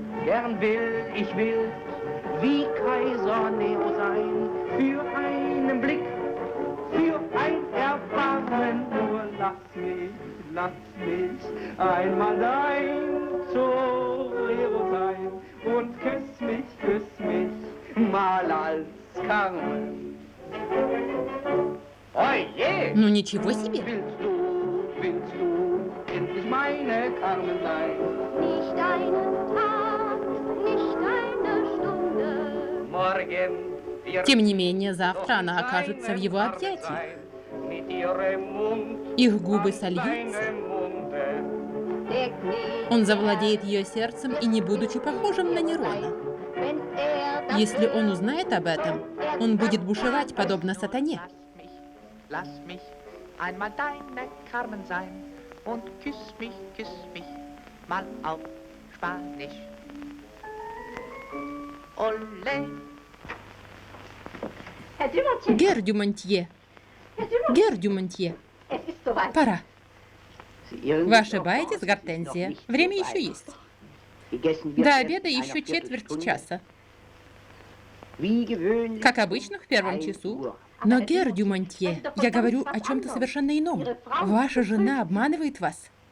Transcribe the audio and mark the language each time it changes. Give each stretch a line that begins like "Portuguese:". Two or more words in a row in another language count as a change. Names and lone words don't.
German: Gern will ich wild wie Kaiser Nero sein, für einen Blick, für ein Erbarmen. Nur lass mich einmal dein Torero sein und küss mich mal als Carmen. Oje!
Russian: Ну ничего себе!
German: Willst du endlich meine Carmen sein? nicht einen Tag, nicht eine Stunde. Morgen wird
Russian: Тем не менее, завтра она окажется в его объятиях.
German: mit ihrem Mund
Russian: Их губы
German: an
Russian: сольются.
German: deinem Munde. Der Gnädige,
Russian: Он завладеет ее сердцем и не будучи похожим на Нерона.
German: wenn das
Russian: Если он узнает об этом, он будет бушевать, подобно сатане.
German: Lass mich einmal deine Carmen sein und küss mich mal auf Spanisch. Ole. Herr Dumont,
Russian: Гер Дюмонтье, Гер Дюмонтье,
German: es ist soweit.
Russian: пора. Вы ошибаетесь, Гортензия. Время еще есть. До обеда еще четверть часа. Как обычно, в первом часу. Но, Гер Дюмонтье, я говорю о чем-то совершенно ином. Ваша жена обманывает вас.